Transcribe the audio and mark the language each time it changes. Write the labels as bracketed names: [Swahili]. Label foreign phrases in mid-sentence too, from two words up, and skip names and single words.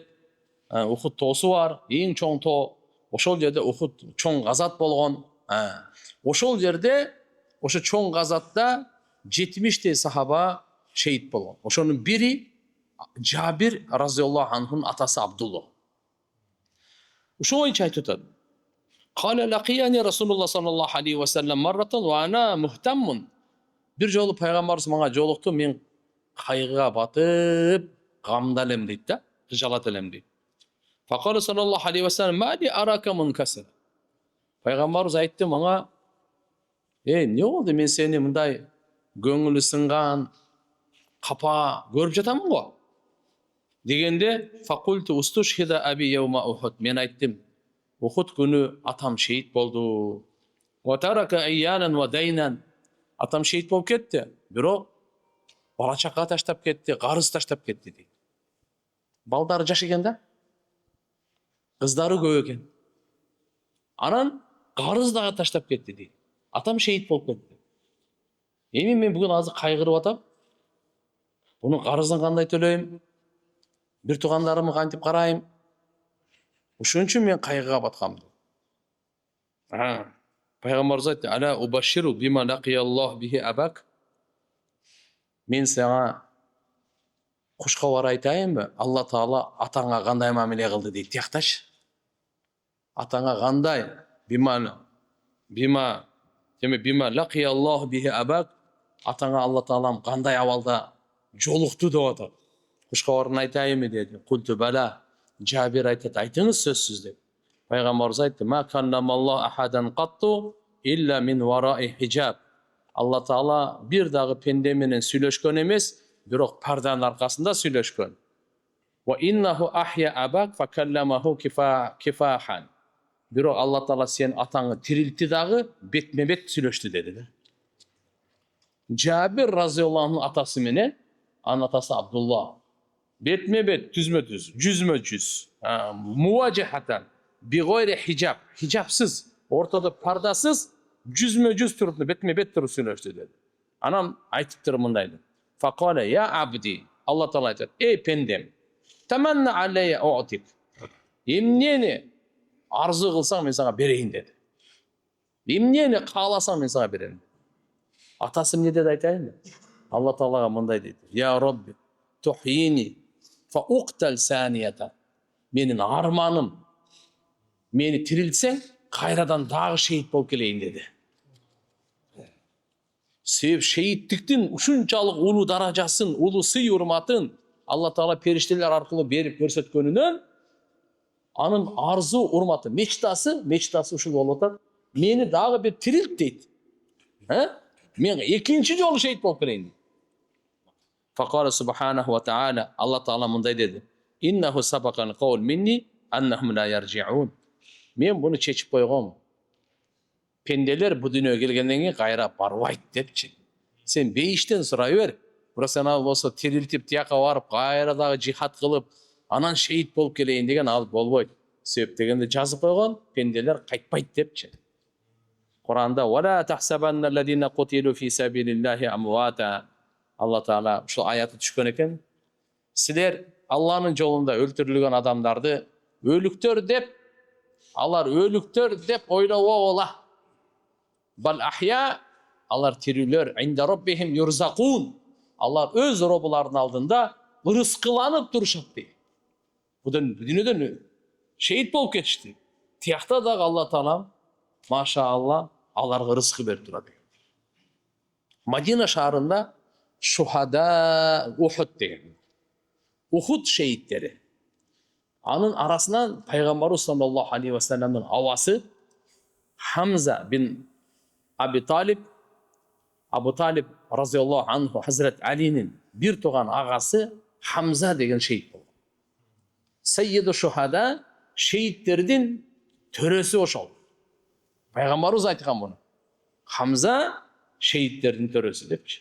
[Kyrgyz] Ухуд тоосу бар, эң чоң тоо. Ошол жерде Ухуд чоң газат болгон. Ошол жерде, ошо чоң газатта 70 сахаба шейит болгон. Ошонун бири Жабир [Arabic] رضي الله عنه [Kyrgyz] атасы Абдулла. Ошо боюнча айтып атат. [Arabic] قال لقيني رسول الله صلى الله عليه وسلم مرة وأنا مهتم. [Kyrgyz] Бир жолу пайгамбарыбыз мага жолукту, мен кайгыга батып, гамда элем дейт да, кыжалат элем дейт. [Arabic] فقال صلى الله عليه وسلم ما لي أراك منكسرا. [Kyrgyz] Пайгамбарыбыз айтты мага, эмне болду, мен сени мындай көңүлү сынган, капа көрүп жатамын го. [Arabic] Дегенде فقلت استشهد أبي يوم أحد. [Kyrgyz] Мен айттым, Ухуд күнү атам шейит болду. [Arabic] وترك عيالا ودينا. [Kyrgyz] Атам шейит болуп кетти, бирок бала чака таштап кетти, карыз таштап кетти дейт. Балдары жаш экен да, кыздары көп экен. Анан карыз дагы таштап кетти дейт. Атам шейит болуп кетти. Эми мен бүгүн азыр кайгырып атам. Bunun qarızını qanday төлөйм? Bir туғандарымы кантип карайм? Ошон үчүн мен кайгыга баткам. Пайгамбарыбыз айтты: [Arabic] "ألا أبشرك بما لقي الله به أباك." [Kyrgyz] Мен сага куш кабар айтайынбы? Алла Таала атаңа кандай мамиле кылды дейт. Тиякташ. Атаңа кандай? [Arabic] بما لقي الله به أباك. [Kyrgyz] Атаңа Алла Таалам кандай абалда жолукту деп атат. Куш кабарын айтайынбы деди. [Arabic] قلت بلى. [Kyrgyz] Жабир айтат, айтыңыз сөзсүз деп. Пайгамбарыбыз айтты: [Arabic] "ما كلم الله أحدا قط إلا من وراء حجاب." [Kyrgyz] Алла Таала бир дагы пенде менен сүйлөшкөн эмес, бирок парданын аркасында сүйлөшкөн. [Arabic] وإنه أحيا أباك فكلمه كفاحا. [Kyrgyz] Бирок Алла Таала сен атаңы тирилтти дагы бетме-бет сүйлөштү деди. Жабир [Arabic] رضي الله عنه [Kyrgyz] атасы менен анын атасы Абдулла бетме-бет, түзмө-түз, жүзмө-жүз, [Arabic] مواجهة بغير حجاب, [Kyrgyz] хижабсыз, ортодо пардасыз, жүзмө-жүз туруп, бетме-бет туруп сүйлөштү деди. Анан айтыптыр мындай. [Arabic] فقال يا عبدي, [Kyrgyz] Алла Таала айтат: "Эй пендем, [Arabic] تمن علي أعطك." [Kyrgyz] Эмнени арзу кылсаң мен сага берейин деди. Эмнени кааласаң мен сага берем. Атасы эмне деди айтайынбы? Алла Таалага мындай дейт: [Arabic] "يا رب تحييني فأقتل ثانية." [Kyrgyz] Менин арманым, мени тирилтсең, кайрадан дагы шейит болуп келейин деди. Себеп шейиттиктин ушунчалык улуу даражасын, улуу сый урматын Алла Таала периштелер аркылуу берип көрсөткөнүнөн анын арзу урматы, мечтасы ушул болуп атат. Мени дагы бир тирилт дейт. Мен экинчи жолу шейит болуп келейин. [Arabic] فقال سبحانه وتعالى, [Kyrgyz] Алла Таала мындай деди: [Arabic] "إنه سبق القول مني أنهم لا يرجعون." [Kyrgyz] Мен буну чечип койгом. Пенделер бу дүйнөгө келгенден кийин кайра барбайт депчи. Сен бейиштен сурай бер. Бирок сен ал болсо тирилтип тияка барып, кайра дагы жихад кылып, анан шейит болуп келейин деген ал болбойт. Себеп дегенде жазып койгон, пенделер кайтпайт депчи. [Arabic] Куранда "ولا تحسبن الذين قتلوا في سبيل الله أمواتا." [Kyrgyz] Алла Таала ушул аятты түшкөн экен. Силер Алланын жолунда өлтүрүлгөн адамдарды өлүктөр деп, алар өлүктөр деп ойлобогула. [Arabic] بل أحياء, [Kyrgyz] алар тирүүлөр, [Arabic] عند ربهم يرزقون. [Kyrgyz] Алар өз робуларынын алдында ырыскыланып турушат дейт. Будун дүйнөдөн шейит болуп кетишти. Тиякта дагы Алла Таала машаалла аларга рызкы берип турат. Мадина шаарында [Arabic] شهداء أحد [Kyrgyz] деген. Ухуд шейиттери. Анын арасынан пайгамбарыбыз [Arabic] صلى الله عليه وسلم [Kyrgyz] авасы Хамза бин Абу Талиб [Arabic] رضي الله عنه [Kyrgyz] Хазрат Алинин бир туган агасы Хамза деген шейит болду. [Arabic] سيد الشهداء, [Kyrgyz] шейиттердин төрөсү ошол. Пайгамбарыбыз айткан муну. Хамза шейиттердин төрөсү депчи.